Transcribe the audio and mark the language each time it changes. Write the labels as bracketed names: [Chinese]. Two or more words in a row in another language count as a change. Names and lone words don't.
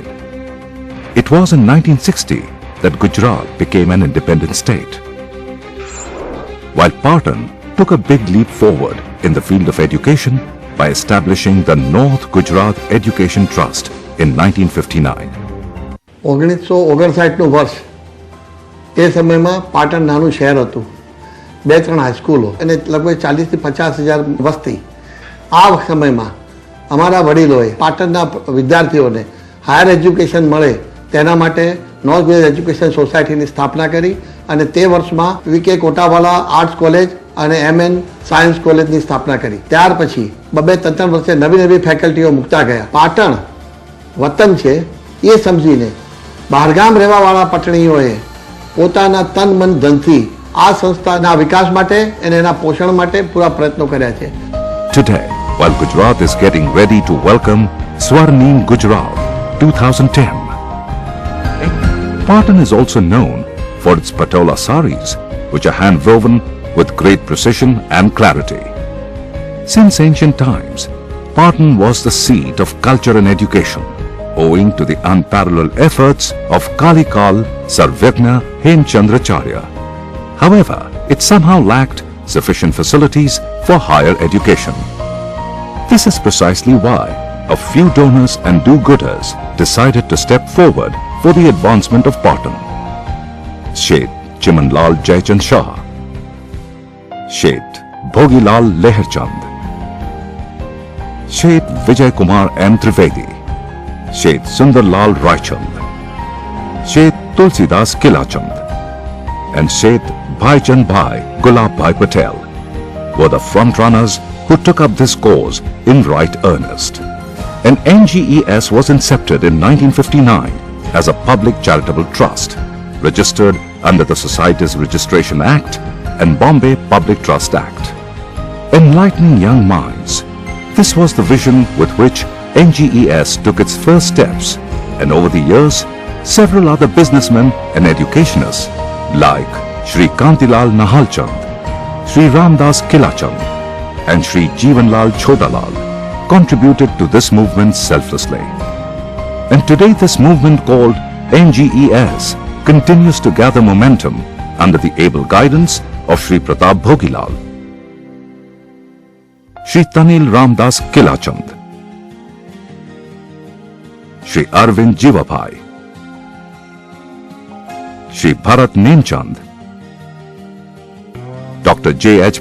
[English] It was in 1960 that Gujarat became an independent state. While Patan took a big leap forward in the field of education by establishing the North Gujarat Education Trust in 1959. [Gujarati] 1959 વર્ષ એ સમયમાં પાટણ નાનું શહેર હતું, 2-3 હાઈસ્કૂલો અને લગભગ 40 થી 50,000 વસ્તી. આ સમયમાં અમારા વડીલોએ પાટણના વિદ્યાર્થીઓને [English] higher education [Gujarati] મળે તેના માટે નોર્થ ગુજરાત એજ્યુકેશન સોસાયટીની સ્થાપના કરી અને તે વર્ષમાં વીકે કોટાવાલા આર્ટ્સ કોલેજ અને MN સાયન્સ કોલેજની સ્થાપના કરી. ત્યાર પછી 2-3 વર્ષે નવી નવી ફેકલ્ટીઓ મૂકતા ગયા. પાટણ વતન છે એ સમજીને બહારગામ રહેવાવાળા પટણીઓએ પોતાના તન મન ધનથી આ સંસ્થાના વિકાસ માટે અને એના પોષણ માટે પૂરા પ્રયત્નો કર્યા છે. [English] Today, while Gujarat is getting ready to welcome Swarnim Gujarat 2010, Patan is also known for its patola saris, which are hand-woven with great precision and clarity. Since ancient times, Patan was the seat of culture and education, owing to the unparalleled efforts of Kalikal Sarvagna Hemchandracharya. However, it somehow lacked sufficient facilities for higher education. This is precisely why a few donors and do-gooders decided to step forward for the advancement of Patan. Sheth Chimanlal Jaichand Shah, Sheth Bhogilal Leherchand, Sheth Vijay Kumar M. Trivedi, Sheth Sundarlal Raichand, Sheth Tulsidas Kilachand, and Sheth Bhaichand Bhai Gulab Bhai Patel were the front-runners who took up this cause in right earnest. And NGES was incepted in 1959 as a public charitable trust, registered under the Societies Registration Act and Bombay Public Trust Act. Enlightening young minds, this was the vision with which NGES took its first steps, and over the years, several other businessmen and educationists like Shri Kantilal Nahalchand, Shri Ramdas Kilachand, and Shri Jeevanlal Chodalal contributed to this movement selflessly. And today this movement called NGES continues to gather momentum under the able guidance of Shri Pratap Bhogilal, Shri Tanil Ramdas Kilachand, Shri Arvind Jivabhai, Shri Bharat Nemchand, Dr. J.H.